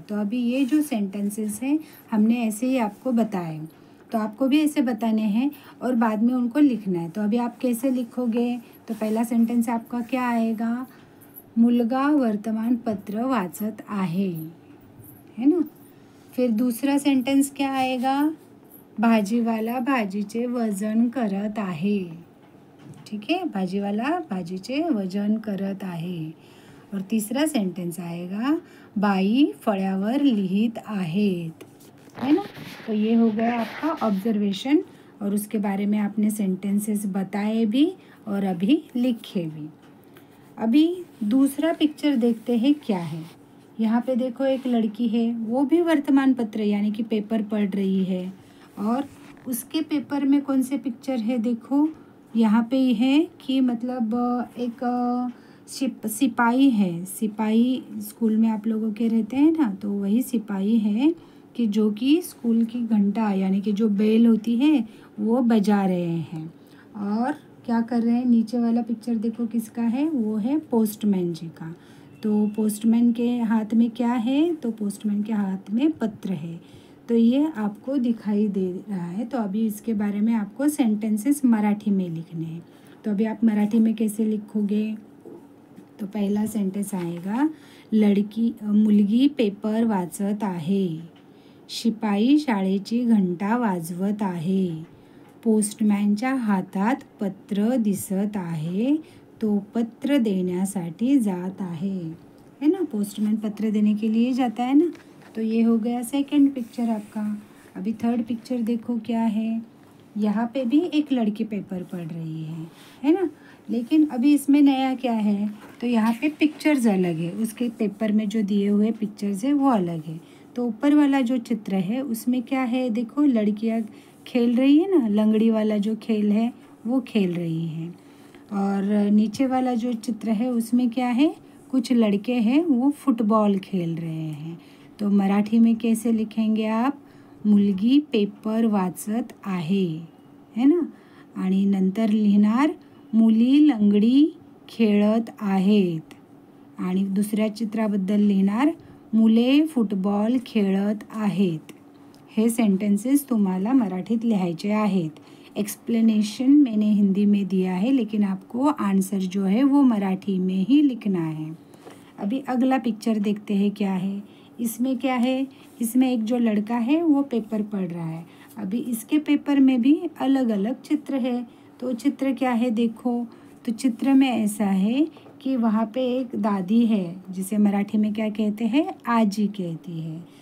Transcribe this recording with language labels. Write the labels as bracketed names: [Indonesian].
[Hindi] तो अभी ये जो सेंटेंसेस हैं हमने ऐसे ही आपको बताए, तो आपको भी ऐसे बताने हैं और बाद में उनको लिखना है। तो अभी आप कैसे लिखोगे? तो पहला सेंटेंस आपका क्या आएगा? [Marathi] मुलगा वर्तमानपत्र वाचत आहे, [Hindi] है ना। फिर दूसरा सेंटेंस क्या आएगा? [Marathi] भाजीवाला भाजीचे वजन करत आहे, [Hindi] ठीक है, [Marathi] भाजीवाला भाजीचे वजन करत आहे। [Hindi] और तीसरा सेंटेंस आएगा, [Marathi] बाई फळ्यावर लिहित आहेत, [Hindi] है ना। तो ये हो गया आपका ऑब्जर्वेशन और उसके बारे में आपने सेंटेंसेस बताए भी और अभी लिखे भी। अभी दूसरा पिक्चर देखते हैं क्या है। यहाँ पे देखो एक लड़की है, वो भी वर्तमान पत्र यानी कि पेपर पढ़ रही है और उसके पेपर में कौन से पिक्चर है? देखो यहाँ पे है कि मतलब एक सिपाही है। सिपाही स्कूल में आप लोगों के रहते हैं ना, तो वही सिपाही है कि जो कि स्कूल की घंटा यानी कि जो बेल होती है वो बजा रहे हैं। और क्या कर रहे हैं? नीचे वाला पिक्चर देखो किसका है? वो है पोस्टमैन जी का। तो पोस्टमैन के हाथ में क्या है? तो पोस्टमैन के हाथ में पत्र है। तो ये आपको दिखाई दे रहा है। तो अभी इसके बारे में आपको सेंटेंसेस मराठी में लिखने हैं। तो अभी आप मराठी में कैसे लिखोगे? तो पहला सेंटेंस आएगा, [Marathi] मुलगी पेपर वाचत आहे, शिपाई शाळेची घंटा वाजवत आहे, पोस्टमॅनच्या हातात पत्र दिसत आहे, तो पत्र देण्यासाठी जात [Hindi] है ना। पोस्टमैन पत्र देने के लिए जाता है ना। तो ये हो गया सेकंड पिक्चर आपका। अभी थर्ड पिक्चर देखो क्या है। यहाँ पे भी एक लड़की पेपर पढ़ रही है ना। लेकिन अभी इसमें नया क्या है? तो यहाँ पे पिक्चर्स अलग है, उसके पेपर में जो दिए हुए पिक्चर्स है वो अलग है। तो ऊपर वाला जो चित्र है उसमें क्या है? देखो लड़कियाँ खेल रही है ना, लंगड़ी वाला जो खेल है वो खेल रही है। और नीचे वाला जो चित्र है उसमें क्या है? कुछ लड़के हैं वो फुटबॉल खेल रहे हैं। तो मराठी में कैसे लिखेंगे आप? [Marathi] मुलगी पेपर वाचत आहे, [Hindi] है ना। [Marathi] आणि नंतर लिहिणार, मुली लंगडी खेळत आहेत। आणि दुसऱ्या चित्राबद्दल लिहिणार, मुले फुटबॉल खेळत आहेत। हे सेंटेंसेस तुम्हाला मराठीत लिहायचे आहेत। [Hindi] एक्सप्लेनेशन मैंने हिंदी में दिया है, लेकिन आपको आंसर जो है वो मराठी में ही लिखना है। अभी अगला पिक्चर देखते हैं क्या है। इसमें क्या है? इसमें एक जो लड़का है वो पेपर पढ़ रहा है। अभी इसके पेपर में भी अलग अलग चित्र है। तो चित्र क्या है देखो, तो चित्र में ऐसा है कि वहाँ पे एक दादी है जिसे मराठी में क्या कहते हैं, आजी कहती है।